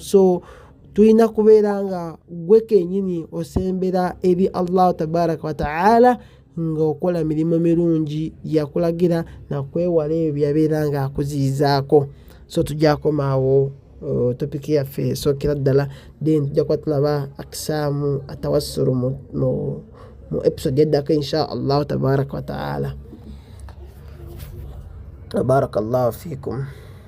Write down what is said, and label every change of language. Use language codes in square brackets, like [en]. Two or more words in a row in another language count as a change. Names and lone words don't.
[lg] So tulina kubeera nga gwe kenyini osembera eri Allah [ar] تبارك وتعالى [lg] ng'okola mirimu mirungi yakulagira nakwewala ebyo byabeera nga akuziyizaako. So tujja komaawo topiki yaffe esookera ddala, then tujja kuba tulaba akisaamu atawassulu mu episode eddako [ar] إن شاء الله تبارك وتعالى. بارك الله فيكم.